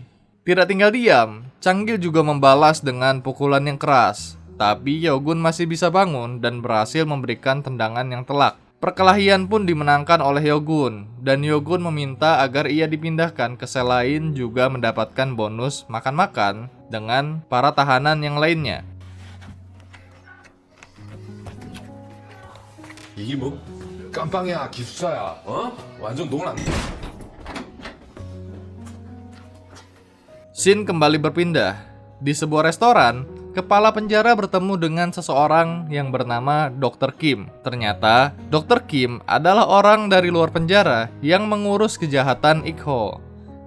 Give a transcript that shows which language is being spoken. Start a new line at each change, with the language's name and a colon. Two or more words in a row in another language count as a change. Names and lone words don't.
Indonesian: Tidak tinggal diam, Changgil juga membalas dengan pukulan yang keras. Tapi Yogun masih bisa bangun dan berhasil memberikan tendangan yang telak. Perkelahian pun dimenangkan oleh Yogun, dan Yogun meminta agar ia dipindahkan ke sel lain juga mendapatkan bonus makan-makan dengan para tahanan yang lainnya.
Korean: 이게 뭐 깜빵이야 기숙사야 완전 노란.
Indonesian: Scene kembali berpindah. Di sebuah restoran, kepala penjara bertemu dengan seseorang yang bernama Dr. Kim. Ternyata, Dr. Kim adalah orang dari luar penjara yang mengurus kejahatan Ik-ho.